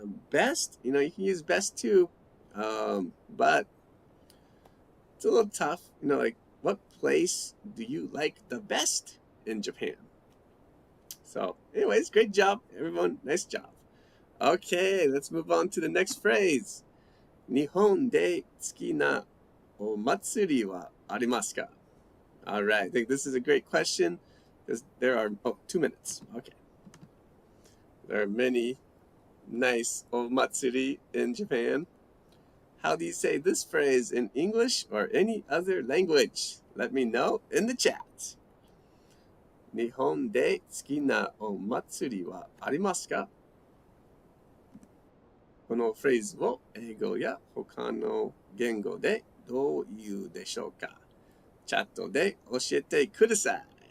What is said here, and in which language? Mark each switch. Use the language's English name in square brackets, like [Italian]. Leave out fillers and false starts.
[English] Best, you can use best too, but it's a little tough. What place do you like the best in Japan? So, anyways, great job, everyone. Nice job. Okay, let's move on to the next phrase. [Japanese] 日本で好きなお祭りはありますか? [English] All right, I think this is a great question because there are 2 minutes. Okay. There are many nice omatsuri in Japan. How do you say this phrase in English or any other language? Let me know in the chat. [Japanese] 日本で好きなお祭りはありますか? このフレーズを英語や他の言語でどう言うでしょうか? チャットで教えてください。